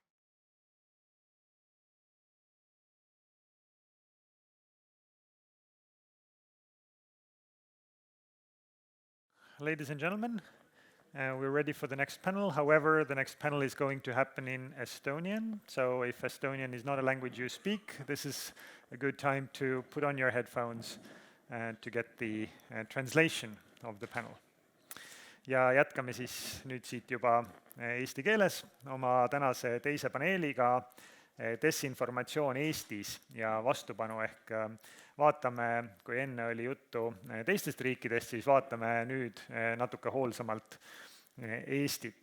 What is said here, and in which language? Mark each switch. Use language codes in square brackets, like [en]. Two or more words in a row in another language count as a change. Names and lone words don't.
[en] Ladies and gentlemen, we're ready for the next panel. However, the next panel is going to happen in Estonian. So if Estonian is not a language you speak, this is a good time to put on your headphones to get the translation of the panel. [et] Ja jätkame siis nüüd siit juba eesti keeles oma tänase teise paneeliga Desinformatsioon Eestis ja vastupanu ehk vaatame, kui enne oli juttu teistest riikidest, siis vaatame nüüd natuke hoolsamalt Eestit.